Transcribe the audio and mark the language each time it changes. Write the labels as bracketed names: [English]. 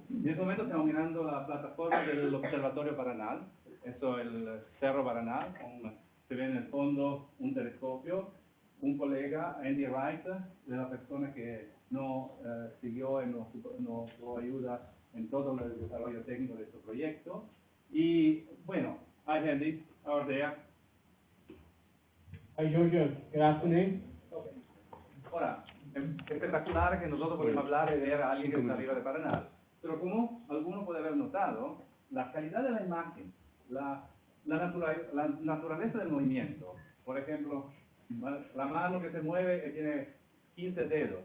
[Spanish] En este momento estamos mirando la plataforma del Observatorio Paranal, eso es el Cerro Paranal, se ve en el fondo un telescopio, un colega, Andy Wright, de la persona que nos siguió y nos ayuda en todo el desarrollo técnico de este proyecto. Y bueno, [English] hi Andy, how are there? Hi Giorgio, good afternoon. [Spanish] Ahora, es espectacular que nosotros podemos hablar y ver a alguien que está arriba de Paranal. Pero como alguno puede haber notado, la calidad de la imagen, la naturaleza del movimiento, por ejemplo, la mano que se mueve tiene 15 dedos.